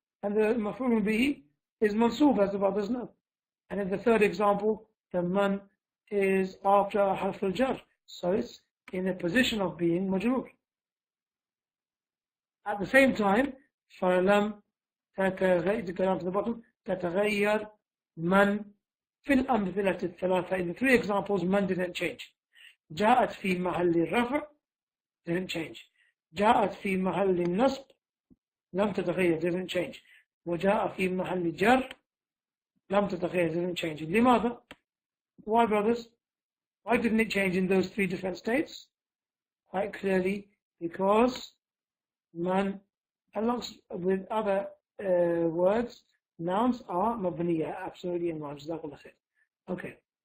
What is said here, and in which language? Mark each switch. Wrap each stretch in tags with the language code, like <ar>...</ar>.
<en>and the maf'ul bihi is mansoob, as the brothers know. And in the third example, the man is after harf al-jar, so it's in a position of being majrur. At the same time,</en> <ar>فَلَمْ تَتَغَيَّرْ,</ar> <en>go down to the bottom,</en> <ar>تَتَغَيَّرْ مَنْ فِي الْأَمْثِلَةِ الثَّلَاثَةِ.</ar> <en>In the three examples, man didn't change.</en> <ar>جاءت في محل الرفع,</ar> <en>didn't change.</en> <ar>جاءت في محل النصب, لم تتغير, didn't change. وجاء في محل الجر, لم تتغير,</ar> <en>didn't change.</en> <ar>لماذا?</ar> <en>Why, brothers? Why didn't it change in those three different states? Quite clearly, because man, along with other words, nouns are mabniya, absolutely in one. Okay.</en>